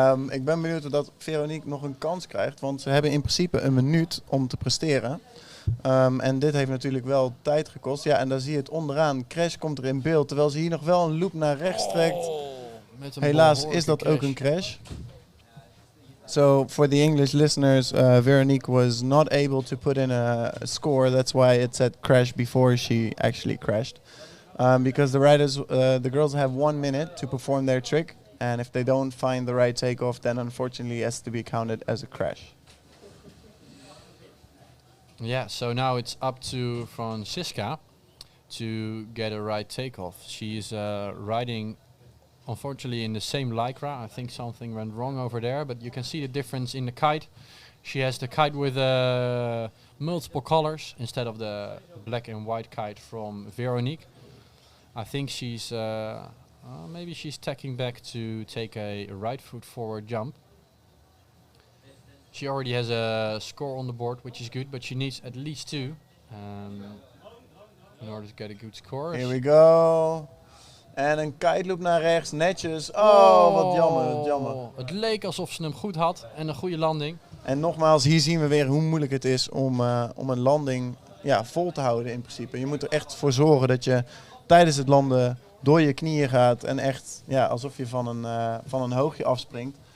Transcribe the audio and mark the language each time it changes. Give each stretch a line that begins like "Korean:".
Dutch: Ik ben benieuwd dat Veronique nog een kans krijgt, want ze hebben in principe een minuut om te presteren. En dit heeft natuurlijk wel tijd gekost. Ja, en dan zie je het onderaan. Crash komt er in beeld, terwijl ze hier nog wel een loop naar rechts trekt. Helaas is dat ook een crash.
English: So for the English listeners, Veronique was not able to put in a score. That's why it said crash before she actually crashed. Because the girls have 1 minute to perform their trick. And if they don't find the right takeoff, then unfortunately it has to be counted as a crash. Yeah, so now it's up to Fransisca to get a right takeoff. She is riding, unfortunately, in the same lycra. I think something went wrong over there, but you can see the difference in the kite. She has the kite with multiple colors instead of the black and white kite from Veronique. I think she's maybe she's tacking back to take a right foot forward jump. She already has a score on the board, which is good, but she needs at least 2 in order to get a good score. Here we go.
Dutch: En een kite loop naar rechts, netjes. Oh, wat jammer. Het leek alsof ze hem goed had en een goede landing. En nogmaals, hier zien we weer hoe moeilijk het is om een landing vol te houden in principe. Je moet er echt voor zorgen dat je tijdens het landen door je knieën gaat en echt alsof je van een hoogje afspringt.